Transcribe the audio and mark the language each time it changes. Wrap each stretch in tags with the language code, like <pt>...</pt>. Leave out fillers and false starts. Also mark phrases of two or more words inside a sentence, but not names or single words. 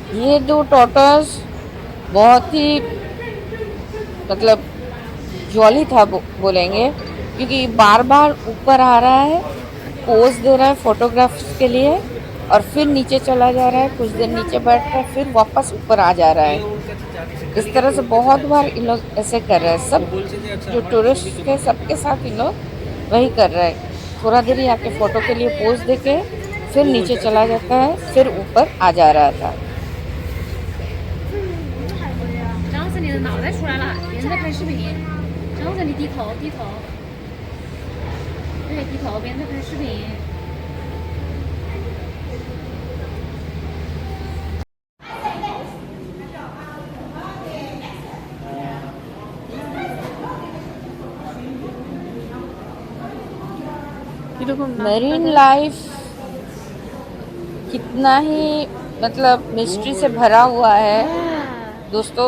<hi>ये दो टॉर्टोइज बहुत ही मतलब जॉली था बोलेंगे, क्योंकि बार बार ऊपर आ रहा है, पोज दे रहा है फोटोग्राफ्स के लिए, और फिर नीचे चला जा रहा है, कुछ देर नीचे बैठ रहा है, फिर वापस ऊपर आ जा रहा है। इस तरह से बहुत बार इन लोग ऐसे कर रहे हैं। सब जो टूरिस्ट है सबके साथ इन लोग वही कर रहे हैं। थोड़ा देर ही आके फोटो के लिए पोज देके फिर नीचे चला जाता है, फिर ऊपर आ जा रहा था।</hi> <zh>张子，你的脑袋出来了，别人在拍视频。张子，你低头，低头。对，低头，别人在拍视频。</zh> <en>marine life</en> <hi>कितना ही मतलब मिस्ट्री से भरा हुआ है दोस्तों।</hi>